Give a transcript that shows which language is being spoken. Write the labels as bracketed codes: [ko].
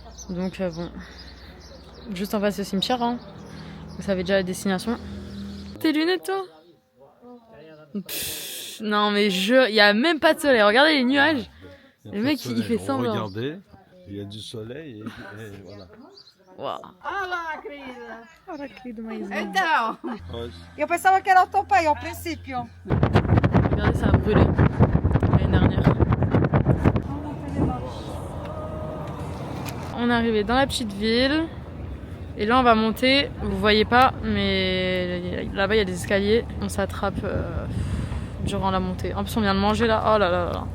[fr] Donc bon, juste en face du cimetière, hein. Vous savez déjà la destination. Tes lunettes toi? Non mais il y a même pas de soleil, regardez les nuages. Le mec il fait semblant. Regardez, il y a du soleil et voilà. Wow. [pt] Olá, querida. Olha querido mais lindo. Então, [fr] Ouais, [pt] eu pensava que era o teu pai ao princípio. [fr] Regardez, ça a brûlé l'année dernière. On est arrivé dans la petite ville et là on va monter. Vous voyez pas, mais là-bas il y a des escaliers. On s'attrape durant la montée. En plus on vient de manger là. Oh là là là.